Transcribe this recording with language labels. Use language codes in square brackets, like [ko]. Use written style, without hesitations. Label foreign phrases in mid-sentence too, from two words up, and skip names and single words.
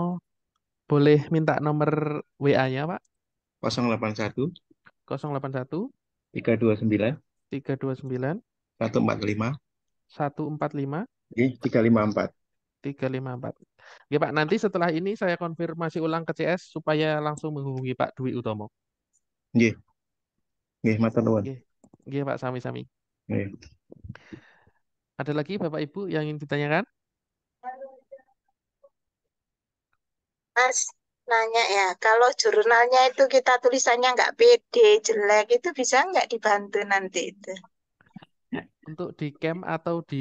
[id] Boleh minta nomor WA-nya, Pak? 081 081 329 145 145 354. 354. Oke, Pak, nanti setelah ini saya konfirmasi ulang ke CS supaya langsung menghubungi Pak Dwi Utomo. [jv] Nggih. Nggih, matur nuwun. Nggih, Pak, sami-sami. Nggih. [id] Ada lagi Bapak Ibu yang ingin ditanyakan? Mas, nanya ya, kalau jurnalnya itu kita tulisannya nggak pede, jelek, itu bisa nggak dibantu nanti itu? Untuk di camp atau di